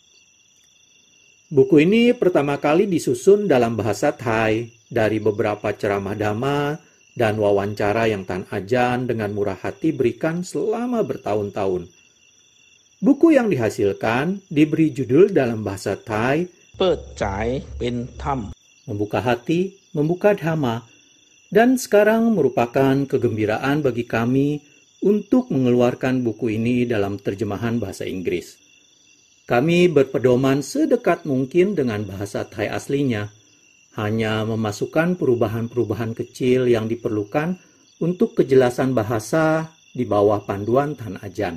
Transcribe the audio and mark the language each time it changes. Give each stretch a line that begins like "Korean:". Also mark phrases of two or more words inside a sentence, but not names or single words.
Indonesian: Buku ini pertama kali disusun dalam bahasa Thai dari beberapa ceramah dhamma dan wawancara yang Tan Ajahn dengan murah hati berikan selama bertahun-tahun. Buku yang dihasilkan diberi judul dalam bahasa Thai,
Thai: เปิดใจเป็นธรรม
Indonesian: Membuka Hati, Membuka Dhamma, dan sekarang merupakan kegembiraan bagi kami untuk mengeluarkan buku ini dalam terjemahan bahasa Inggris. Kami berpedoman sedekat mungkin dengan bahasa Thai aslinya, hanya memasukkan perubahan-perubahan kecil yang diperlukan untuk kejelasan bahasa di bawah panduan Tan Ajahn.